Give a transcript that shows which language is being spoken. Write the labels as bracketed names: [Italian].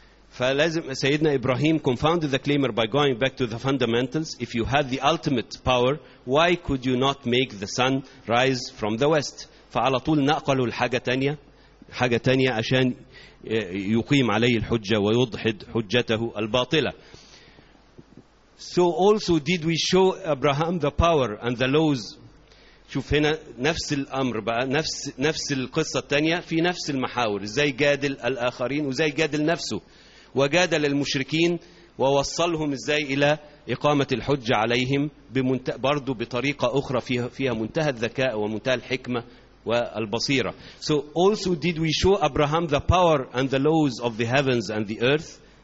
[Arabic] فلازم سيدنا إبراهيم [English] confounded the claimer by going back to the fundamentals. If you had the ultimate power why could you not make the sun rise from the west. [Arabic] فعلى طول نقلوا الحاجة تانية، حاجة تانية عشان يقيم عليه الحجة ويضحد حجته الباطلة. [English] So also did we show Abraham the power and the laws. [Arabic] شوف هنا نفس الأمر بقى، نفس القصة التانية في نفس المحاور، إزاي جادل الآخرين وإزاي جادل نفسه وجادل المشركين ووصلهم إزاي إلى إقامة الحج عليهم برضو بطريقة أخرى فيها منتهى الذكاء ومنتهى الحكمة والبصيرة. [English] So also did we show Abraham the power and the laws of the heavens and the earth.